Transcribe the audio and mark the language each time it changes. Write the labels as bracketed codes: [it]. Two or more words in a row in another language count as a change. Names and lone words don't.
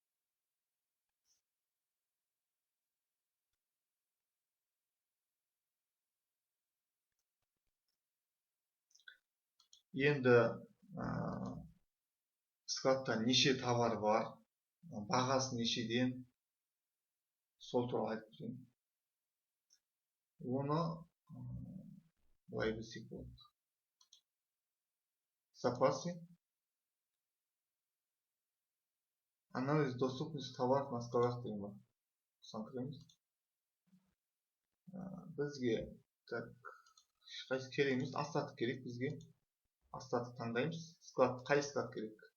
[kk] Енді складта неше товар бар, бағасы нешеден, сол туралы айтып берейін. Оны былай білсек болады. [ru] Запасы. Анализ доступности товаров на складах [kk] деген бар. Соны кіреміз. Бізге қайсы керек емес, остаток керек бізге. Остаток таңдаймыз. Склад, қай склад керек?